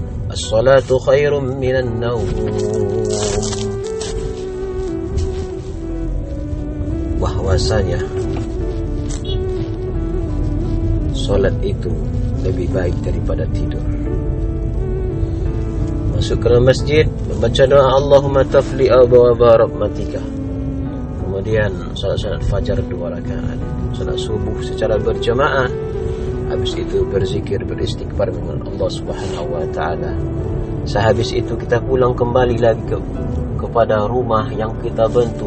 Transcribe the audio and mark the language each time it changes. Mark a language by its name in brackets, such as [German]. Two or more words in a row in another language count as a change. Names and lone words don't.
[Arabic] الصلاة خير من النوم. [Indonesian] Bahwasanya solat itu lebih baik daripada tidur. Masuk ke masjid, membaca doa [Arabic] اللهم افتح لي أبواب رحمتك. [Indonesian] Kemudian salat fajar 2 rakaat, salat subuh secara berjamaah. Habis itu berzikir, beristighfar dengan [Arabic] الله سبحانه وتعالى. [Indonesian] Sehabis itu kita pulang kembali lagi kepada rumah yang kita bentuk.